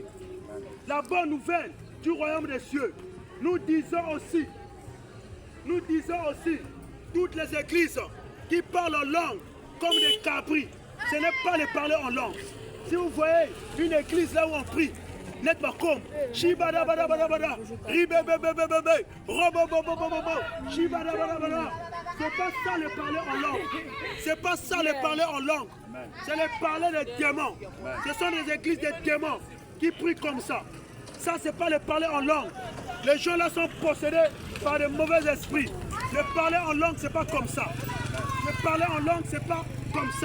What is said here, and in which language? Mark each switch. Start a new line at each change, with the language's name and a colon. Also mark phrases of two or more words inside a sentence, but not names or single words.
French: La bonne nouvelle du royaume des cieux. Nous disons aussi, toutes les églises qui parlent en langue comme des cabris, ce n'est pas les parler en langue. Si vous voyez une église là où on prie, n'est pas comme Shibada bada bada bada, ribebebebebe, robobobobobo, Shibada bada bada. C'est pas ça le parler en langue. C'est pas ça le parler en langue. C'est le parler des démons. Ce sont des églises des démons qui prient comme ça. Ça, c'est pas le parler en langue. Les gens là sont possédés par de mauvais esprits. Le parler en langue, c'est pas comme ça. Le parler en langue, c'est pas comme ça.